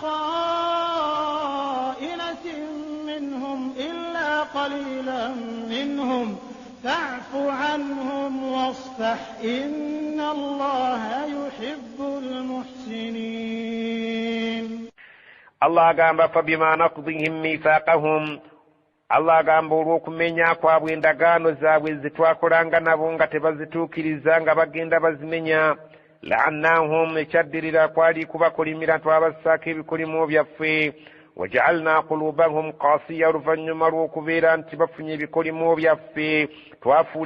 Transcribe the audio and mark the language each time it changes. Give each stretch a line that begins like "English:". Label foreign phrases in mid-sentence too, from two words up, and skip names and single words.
Arabic: خائنة منهم إلا قليلا منهم فاعف عنهم واصفح إن الله يحب المحسنين. الله قام فبما نقضهم ميثاقهم
Ganda: Allah agamba olw'okumenya kwabwe endagaano zaabwe zitwakolanga nabo nga tebazituukiriza nga bagenda bazimenya la'annahum ekyaddirira kwali kubakolimira twabassaako ebikolimo byaffe
Arabic: وجعلنا قلوبهم قاسية
Ganda: oluvannyuma lw'okubeera nti bafunye ebikolimo byaffe twafuula